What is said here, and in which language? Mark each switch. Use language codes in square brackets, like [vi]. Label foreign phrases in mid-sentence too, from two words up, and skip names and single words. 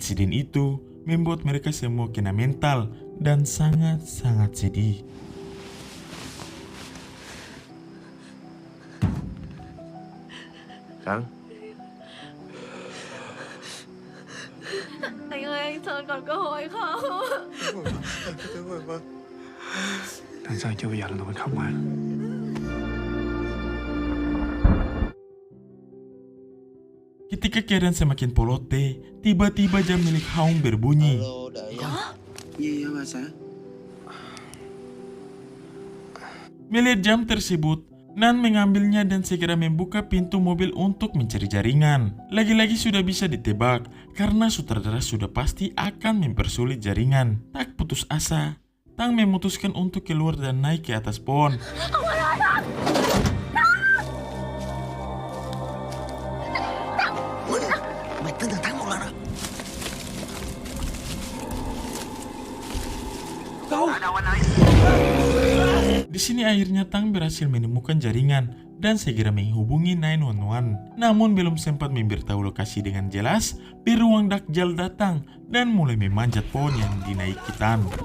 [id] Insiden itu membuat mereka semua kena mental dan sangat-sangat sedih. [vi] Rắn. Anh ơi, anh Sơn còn cơ hội không? Tại sao chưa bao giờ là mình khóc mà? [id] Ketika keadaan semakin polote, tiba-tiba jam milik Haung berbunyi. Melihat jam tersebut, Nan mengambilnya dan segera membuka pintu mobil untuk mencari jaringan. Lagi-lagi sudah bisa ditebak, karena sutradara sudah pasti akan mempersulit jaringan. Tak putus asa, Tang memutuskan untuk keluar dan naik ke atas pohon. [vi] Mày tin thằng Thắng một lần rồi. [id] Di sini akhirnya Tang berhasil menemukan jaringan dan segera menghubungi 911. Namun belum sempat memberitahu lokasi dengan jelas, beruang Dakjal datang dan mulai memanjat pohon yang dinaiki Tan.